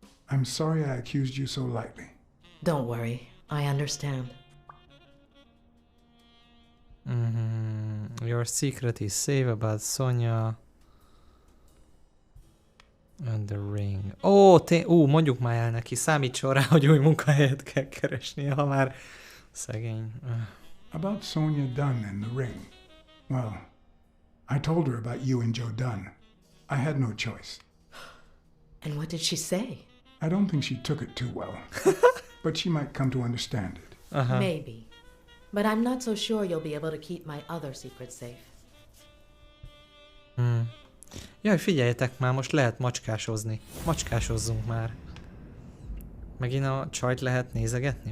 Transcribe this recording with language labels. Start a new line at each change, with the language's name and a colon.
English: I'm sorry I accused you so lightly. Don't worry, I understand. Your secret is safe about Sonya and the ring.
Hungarian: Mondjuk már el neki, számítson rá, hogy új munkahelyet kell keresnie, ha már szegény.
English: About Sonia Dunn and the ring. Well, I told her about you and Joe Dunn. I had no choice. And what did she say? I don't think she took it too well. But she might come to understand it. Maybe. But I'm not so sure you'll be able to keep my other secrets safe.
Hungarian: Jaj, figyeljetek már, most lehet macskásozni. Macskásozzunk már. Megint a csajt lehet nézegetni?